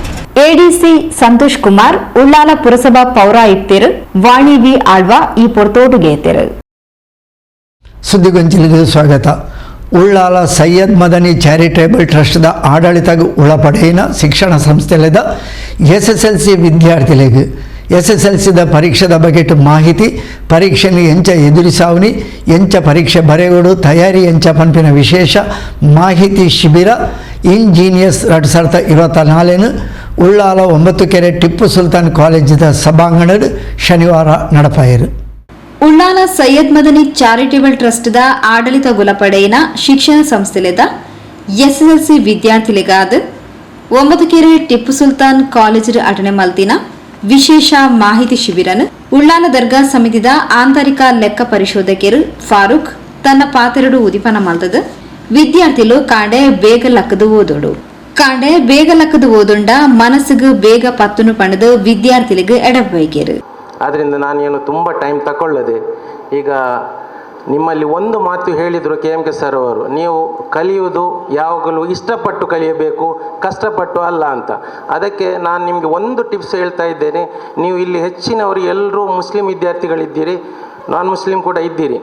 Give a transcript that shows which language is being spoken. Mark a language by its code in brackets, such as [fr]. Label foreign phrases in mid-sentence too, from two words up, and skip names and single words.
[tcy] ಎಡಿಸಿ ಸಂತೋಷ್ ಕುಮಾರ್ ಉಳ್ಳಾಲ ಪುರಸಭಾ ಪೌರಾಯುಕ್ತರು ವಾಣಿ ವಿ ಆಳ್ವ ಈ ಪೊರ್ತೋಟುಗೇತರು. ಸುದ್ದಿಗೊಂಚಲಿಗೆ ಸ್ವಾಗತ. ಉಳ್ಳಾಲ ಸೈಯದ್ ಮದನಿ ಚಾರಿಟೇಬಲ್ ಟ್ರಸ್ಟ್ದ ಆಡಳಿತಕ್ಕೆ ಒಳಪಡೆಯಿನ ಶಿಕ್ಷಣ ಸಂಸ್ಥೆಲಿದ್ದ SSLC ವಿದ್ಯಾರ್ಥಿಗಳಿಗೆ SSLCದ ಪರೀಕ್ಷೆದ ಬಗೆಟ್ ಮಾಹಿತಿ, ಪರೀಕ್ಷೆని ಎಂಚ ಎದುರಿಸಾವನಿ, ಎಂಚ ಪರೀಕ್ಷೆ ಬರೆಯೋಡು ತಯಾರಿ ಎಂಚ ಪಂಪಿನ ವಿಶೇಷ ಮಾಹಿತಿ ಶಿಬಿರ ಇಂಜಿನಿಯರ್ಸ್ 2024 ಉಳ್ಳಾಲ 9 ಕೆರೆ ಟಿಪ್ಪು ಸುಲ್ತಾನ್ ಕಾಲೇಜಿದ ಸಭಾಂಗಣದ ಶನಿವಾರ ನಡಪಾಯಿರು. ಉಳ್ಳಾಲ ಸೈಯದ್ ಮದನಿ ಚಾರಿಟೇಬಲ್ ಟ್ರಸ್ಟ್ದ ಆಡಳಿತ ಗುಲಪಡೆಯಿನ ಶಿಕ್ಷಣ ಸಂಸ್ಥೆಲಿದ್ದ SSLC ವಿದ್ಯಾರ್ಥಿಗಳಿಗಾದ 9 ಕೆರೆ ಟಿಪ್ಪು ಸುಲ್ತಾನ್ ಕಾಲೇಜ್ ಅಟನೆ ಮಲ್ತಿನ ವಿಶೇಷ ಮಾಹಿತಿ ಶಿಬಿರನು ಉಳ್ಳಾಲ ದರ್ಗಾ ಸಮಿತಿದ ಆಂತರಿಕ ಲೆಕ್ಕ ಪರಿಶೋಧಕರು ಫಾರೂಕ್ ತನ್ನ ಪಾತೆರಡು ಉದಿಪನ ಮಲ್ತದ ವಿದ್ಯಾರ್ಥಿಗಳು ಕಾಂಡೆ ಬೇಗ ಲಕ್ಕದು ಓದೋಡು ಕಾಂಡೆ ಬೇಗ ಲಕ್ಕದು ಓದೊಂಡ ಮನಸ್ಸಿಗೆ ಬೇಗ ಪತ್ತುನು ಪಣದು ವಿದ್ಯಾರ್ಥಿಗಳಿಗೆ ಎಡಬೈಕೇರು. [kn] ಆದ್ದರಿಂದ ನಾನೇನು ತುಂಬ ಟೈಮ್ ತಗೊಳ್ಳದೆ ಈಗ ನಿಮ್ಮಲ್ಲಿ ಒಂದು ಮಾತು ಹೇಳಿದರು KMK ಸರ್ ಅವರು, ನೀವು ಕಲಿಯುವುದು ಯಾವಾಗಲೂ ಇಷ್ಟಪಟ್ಟು ಕಲಿಯಬೇಕು, ಕಷ್ಟಪಟ್ಟು ಅಲ್ಲ ಅಂತ. ಅದಕ್ಕೆ ನಾನು ನಿಮಗೆ ಒಂದು ಟಿಪ್ಸ್ ಹೇಳ್ತಾ ಇದ್ದೇನೆ. ನೀವು ಇಲ್ಲಿ ಹೆಚ್ಚಿನವರು ಎಲ್ಲರೂ ಮುಸ್ಲಿಂ ವಿದ್ಯಾರ್ಥಿಗಳಿದ್ದೀರಿ, ನಾನ್ ಮುಸ್ಲಿಂ ಕೂಡ ಇದ್ದೀರಿ.